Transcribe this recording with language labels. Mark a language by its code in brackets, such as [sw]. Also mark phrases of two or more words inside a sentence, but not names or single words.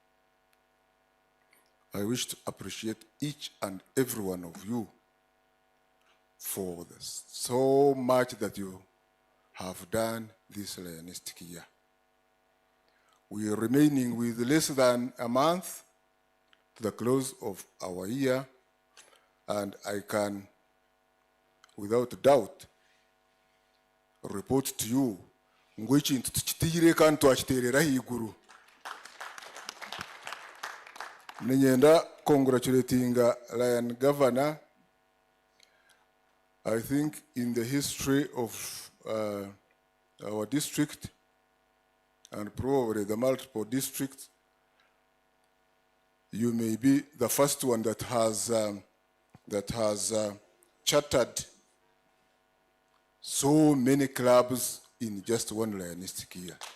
[en] I wish to appreciate each and every one of you for this, so much that you have done this Lionistic year. We are remaining with less than a month to the close of our year, and I can, without doubt, report to you [nyn] ngwichi ntuchitire kantu achiterera higuru. [en] Ninyenda congratulating Lion Governor. I think in the history of our district, and probably the multiple districts, you may be the first one that has chartered so many clubs in just one Lionistic year.